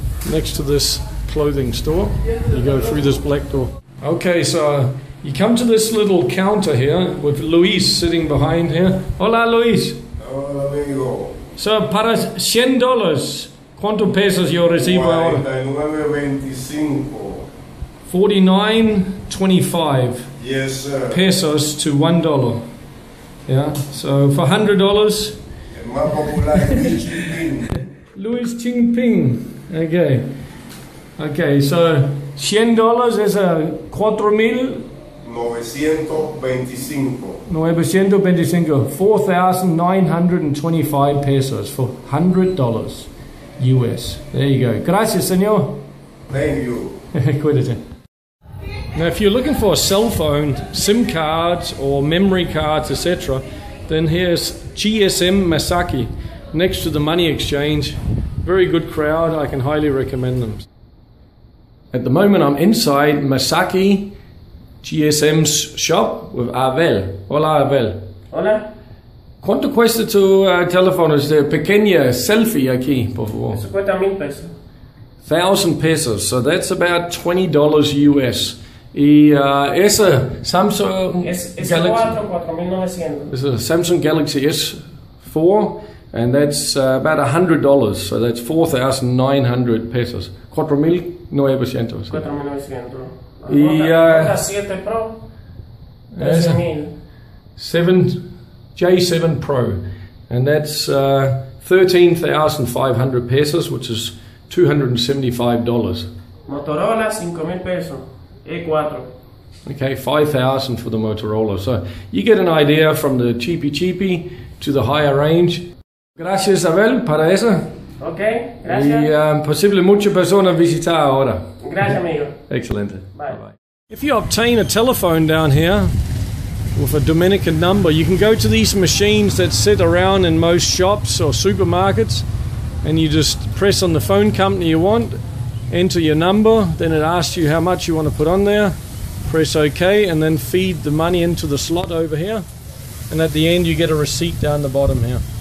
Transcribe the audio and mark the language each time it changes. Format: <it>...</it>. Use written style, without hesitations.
<en>Next to this clothing store, you go through this black door. Okay, so you come to this little counter here with Luis sitting behind here.</en> <es>Hola, Luis. Hola, amigo. So, para $100, ¿cuánto pesos yo recibo ahora? 49.25. 49.25.</es> <en>Yes, sir. Pesos to $1. Yeah, so for $100.</en> <es>El más popular es Chingping.</es> <en>Luis Chingping. Okay. Okay, so $100 is a 4,925. 925. 4,925 pesos for $100 US. There you go.</en> <es>Gracias, señor.</es> <en>Thank you.</en> <es>Cuídate.</es> <en>Now, if you're looking for a cell phone, SIM cards or memory cards, etc., then here's GSM Masaki next to the money exchange. Very good crowd. I can highly recommend them. At the moment, I'm inside Masaki GSM's shop with Abel.</en> <es>Hola, Abel. Hola. ¿Cuánto cuesta tu teléfono? Este pequeña selfie aquí, por favor. Eso cuesta 1,000 pesos.</es> <en>1,000 pesos. So that's about $20 US.</en> <es>Y esa Samsung Galaxy. 4,900.</es> <en>It's a Samsung Galaxy S4, and that's about $100. So that's 4,900 pesos. 4,900. 4,900.</en> <es>Y 7 Pro. 13,000. J7</es> <en>Pro, and that's 13,500 pesos, which is $275. Motorola 5,000 pesos. E4. Okay, 5,000 for the Motorola. So you get an idea from the cheapy to the higher range.</en> <es>Gracias, Abel, para eso. Ok, gracias. Y posible muchas personas visitar ahora. Gracias, amigo. Excelente.</es> <en>Bye. Bye-bye. If you obtain a telephone down here with a Dominican number, you can go to these machines that sit around in most shops or supermarkets, and you just press on the phone company you want, enter your number, then it asks you how much you want to put on there, press OK, and then feed the money into the slot over here, and at the end you get a receipt down the bottom here.</en>